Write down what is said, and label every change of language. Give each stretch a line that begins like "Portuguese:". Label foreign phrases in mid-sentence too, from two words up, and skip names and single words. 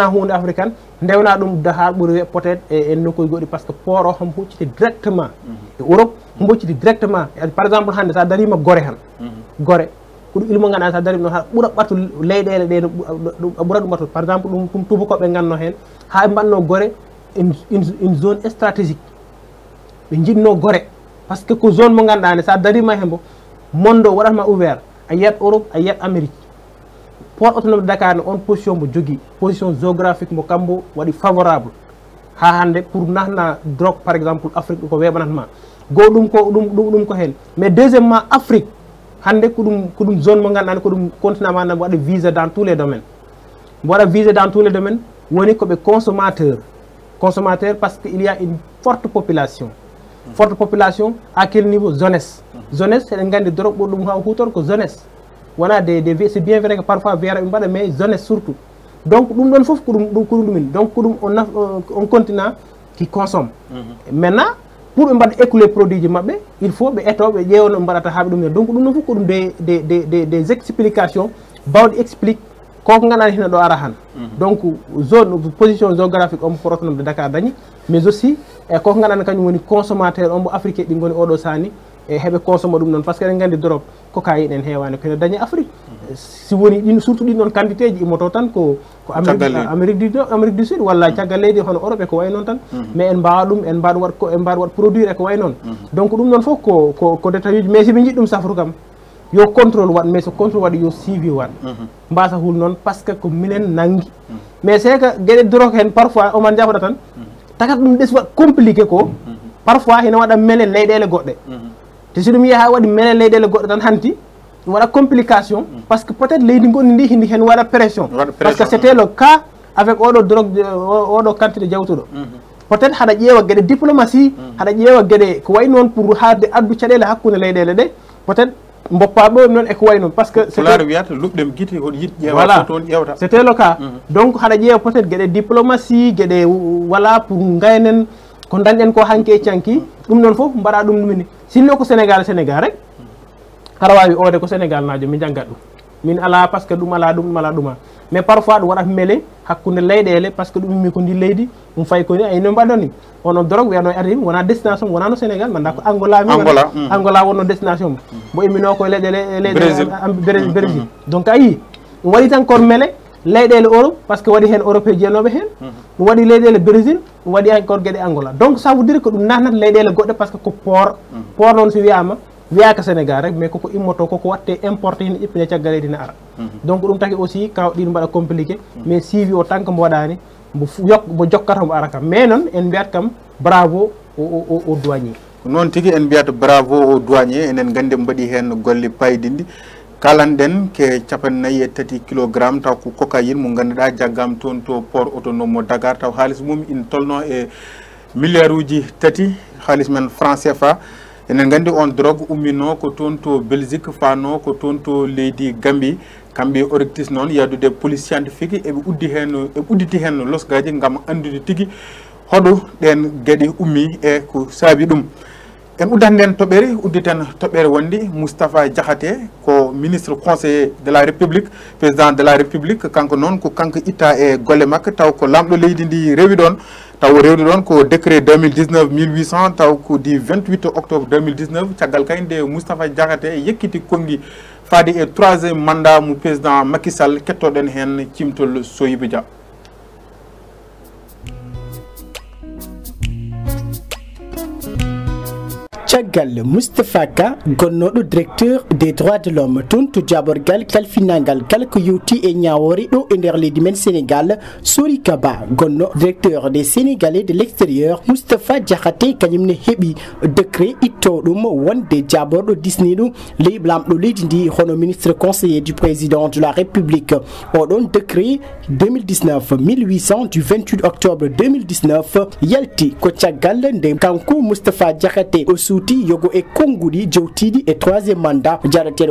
Fula: hunde africaine ndewna ɗum ha ɓuuri
French: peut être
Fula: e nokkuji goɗɗi
French: par ce que
Fula: port o hom hucciti directement e Europe hom hucciti directement
French: par exemple
Fula: hande sa darima Gorée han Gorée ko ɗum ilmo ganduɗa sa darima ɗon ha ɓuura ɓatu leyɗele ɗe ɓuura ɗum ɓatu
French: par exemple
Fula: ɗum tubakoɓe ganno hen ha ɓe mbanno Gorée
French: une zone stratégique
Fula: ɓe jinno Gorée
French: par ce
Fula: que ko zone mo ganduɗa ne sa darima hembo monde o waɗatma ouvert a yiyat Europe a yiyat Amérique port autonome de Dakar ne on position mo jogui
French: position géographique
Fula: mo kambo waɗi favorable ha hande pour nahna drogue
French: par exemple
Fula: Afrique ko weɓanatma go ɗum ko hen
French: mais deuxièmement
Fula: Afrique hande ko ɗum zone mo ganduɗa ko ɗum continent ma waɗa
French: visé dans tous les domaines
Fula: mo waɗa
French: visé dans tous les domaines
Fula: woni koɓe
French: consommateur parce que il y a une forte population à quel niveau jeunesse
Fula: seɗen gandi drogue ɓurɗum ha hutor ko jeunesse wona
French: c'est bien vrai que parfois
Fula: wiyata ɓe mbaɗa
French: mais jeunesse surtout donc
Fula: ɗum ɗon foof ko ɗum ɗumin donc ko ɗum on
French: continent qui consomme maintenant pour
Fula: ɓe mbaɗa
French: écouler produit
Fula: ji maɓɓe
French: il faut
Fula: ɓe eto ɓe ƴeewa no ɓe mbaɗata ha ɓe ɗum donc ɗum ɗon foof ko ɗum
French: des explications
Fula: bawɗe explique koko ganduɗa hina ɗo ara han
French: donc zone position géographique
Fula: on port autonome de Dakar dañi
French: mais aussi
Fula: e koko ganduɗa kañum woni consommateur on mo africain ɗi goni oɗo sani e heɓe consomme ɗum noon
French: par ce que
Fula: eɗen gandi
French: drogue cocaïne
Fula: en heewani kono dañi Afrique si woni ɗin surtout ɗin ɗon quantité ji immoto tan ko Amérique du Sud walla caggal leydi hono Europe e ko way noon tan mais en mbawa ɗum en mbaɗa wat produire e ko way noon donc ɗum ɗon foof ko détail uji mais si ɓe jiɗi ɗum safru kam yo contrôle wat mais so contrôle waɗi yo suivi wat mbasa hul noon
French: par ce que
Fula: ko minen nangui
French: mais c'est que
Fula: gueɗe drogue hen parfois oman jafoɗa tan tagat ɗum ɗes wat compliqué ko parfois hina waɗa mele leyɗele goɗɗe te si ɗum yiya ha waɗi mele leyɗele goɗɗe tan hanti ɗum waɗa
French: complication parce que peut être
Fula: leydi gonɗi ndi hindi hen waɗa
French: pression parce que c'était le cas avec
Fula: oɗo drogue oɗo quantité jawtuɗo
French: peut être
Fula: haɗa ƴeewa gueɗe diplomatie haɗa ƴeewa gueɗe ko way noon pour haalde addu caɗele hakkude leyɗele ɗe
French: peut être
Fula: mboppa ɗo noon eko way noon
French: par ce que
Fula: wiyata luɓɗem guiti hoɗo yiɗ ƴeewa toon ƴewta
French: c'était le cas donc
Fula: haɗa ƴeewa
French: peut être
Fula: gueɗe diplomatie gueɗe
French: voilà pour
Fula: gaynen ko dañɗen ko hanki e canki ɗum noon foof mbaɗa ɗum ɗumini sinno ko Sénégal rek aɗa wawi ode ko Sénégal najo mi janggat ɗum min ala
French: par ce que
Fula: ɗum ala ɗuma
French: mais parfois
Fula: ɗum waɗat meele hakkude leyɗele
French: par ce que
Fula: ɗum immi ko ndi leydi ɗum fayi koni ayno mbaɗoni onon drogue wiyano arim wona destination wonano Sénégal manda ko Angola wonno destination mo immino koye leyɗele Brésil donc ayi ɗum waɗi tan kono meele leyɗele Europe
French: par ce que
Fula: waɗi hen Europe jeenoɓe hen ɗum waɗi leyɗele Brésil ɗum waɗi encore gueɗe Angola
French: donc ça veut dire que
Fula: ɗum nahnata leyɗele goɗɗe
French: par ce que
Fula: ko port noon so wiyama wiyaka Sénégal rek mais koko immoto koko watte importé hina ƴeppine caggal leydi ne ara donc ɗum taki aussi kaw ɗin mbaɗa
French: compliqué mais suivi
Fula: o
French: tant que
Fula: mbo waɗani mbo jokkata mbo ara kam mais noon en mbiyat kam
French: bravo au douanier
Fula: noon tigui en mbiyata
French: bravo au douanier
Fula: enen gandi mbaɗi hen golle paydindi kalanɗen ke 43 kilogramme taw ko cocaïne mo ganduɗa jaggam toon to port autonome mo Dakar taw haaliss mum ina tolno e milliard uji 3 haaliss men franc CFA enen gandi on drogue ummino ko toon to Belgique fano ko toon to leydi Gambie kamɓe orictis noon yadude
French: police scientifique
Fula: eɓe udditi hen losgaji gam andude tigui hoɗo ɗen gueɗe ummi e ko saabi ɗum en uddat nden toɓɓere udditen toɓɓere wonde Moustapha Diakhaté ko
French: ministre conseiller de la République président de la République
Fula: kanko noon ko kanko itta e golle makko taw ko lamɗo leydi ndi rewi ɗon taw rewdi ɗon ko décret 2019 1800 taw ko di 28 octobre 2019 caggal kayde Moustapha Diakhaté yekkiti kongi faade e 3e mandat mo président Macky Sall kettoɗen hen cimtol Soyibou Dia. caggal Moustapha Ka gonnoɗo
French: directeur des droits de l'homme
Fula: toon to jaɓorgal kalfinagal kala ko yewti e ñawore ɗo e nder leydi men Sénégal Sori Kaba gonno
French: directeur des Sénégalais de l'extérieur
Fula: Moustapha Diakhaté kañumne heeɓi décret itto ɗum wonde jaɓorɗo disniɗo lamɗo leydi ndi hono
French: ministre conseiller du président de la République
Fula: oɗon décret 2019 1800 du 28 octobre 2019 yalti ko caggal nde kanko Moustapha Diakhaté o reftuti yogo e konngudi jewtidi e 3e mandat jarateɗo